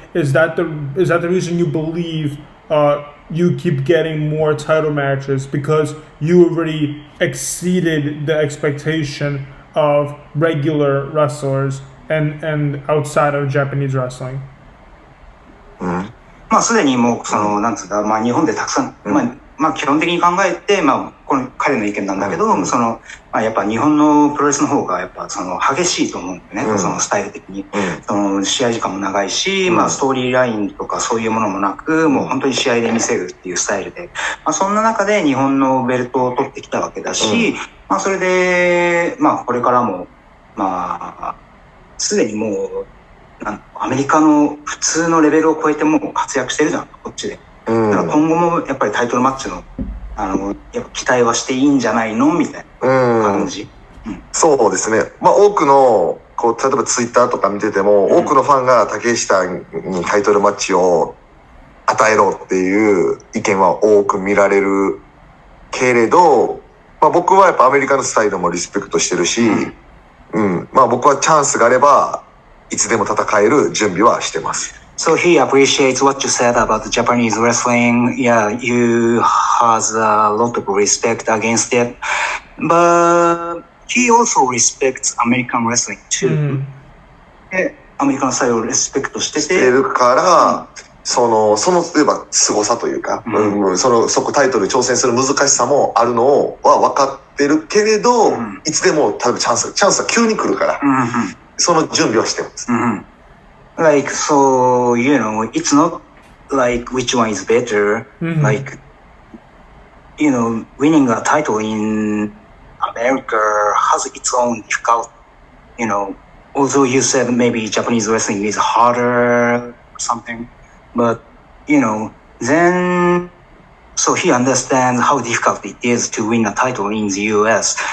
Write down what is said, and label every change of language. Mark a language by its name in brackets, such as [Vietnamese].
[English] Is that the reason you believe you keep getting more title matches, because you already exceeded the expectation of regular wrestlers and outside of Japanese wrestling? [Japanese] まあすでにもうそのなんつうんだ、まあ日本でたくさん、まあ基本的に考えて、まあこの彼の意見なんだけど、そのまあやっぱ日本のプロレスの方がやっぱその激しいと思うんだよね、そのスタイル的に、その試合時間も長いし、まあストーリーラインとかそういうものもなく、もう本当に試合で見せるっていうスタイルで、まあそんな中で日本のベルトを取ってきたわけだし、まあそれでまあこれからもまあすでにもうアメリカの普通のレベルを超えてもう活躍してるじゃん、こっちで。だから今後もやっぱりタイトルマッチのやっぱ期待はしていいんじゃないのみたいな感じ。そうですね。まあ多くのこう例えばツイッターとか見てても、多くのファンが竹下にタイトルマッチを与えろっていう意見は多く見られるけれど、まあ僕はやっぱアメリカのスタイルもリスペクトしてるし、まあ僕はチャンスがあればいつでも戦える準備はしてます。 [English] So he appreciates what you said about the Japanese wrestling. Yeah, you has a lot of respect against it, but he also respects American wrestling too. [Japanese] で、アメリカのスタイルをリスペクトしてるから、その例えば凄さというか、そこタイトルに挑戦する難しさもあるのは分かってるけれど、いつでも例えばチャンスは急に来るから、その準備はしてます。 [English] Like, so, you know, it's not like which one is better. Like, you know, winning a title in America has its own difficult, you know, although you said maybe Japanese wrestling is harder or something, but, you know, then, so he understands how difficult it is to win a title in the US.